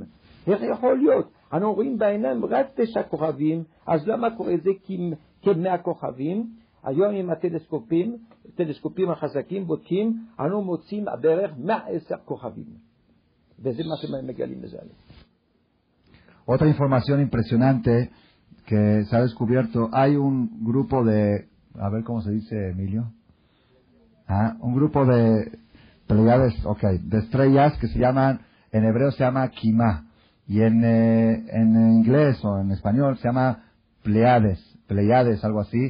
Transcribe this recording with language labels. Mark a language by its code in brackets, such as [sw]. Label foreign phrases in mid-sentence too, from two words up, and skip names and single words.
[he] איך יכול להיות? אנחנו רואים בעיניים רק 9 כוכבים, אז למה קורא זה כ100 כוכבים? היום עם הטלסקופים החזקים בודקים, אנו מוצאים בערך 110 כוכבים. וזה מה שמגלים בזה. [es] Otra información impresionante que se ha descubierto, hay un grupo de, a ver cómo se dice, Emilio, un grupo de Pleiades, de estrellas que se llaman, en hebreo se llama Kimá, y en inglés o en español se llama Pleiades, algo así.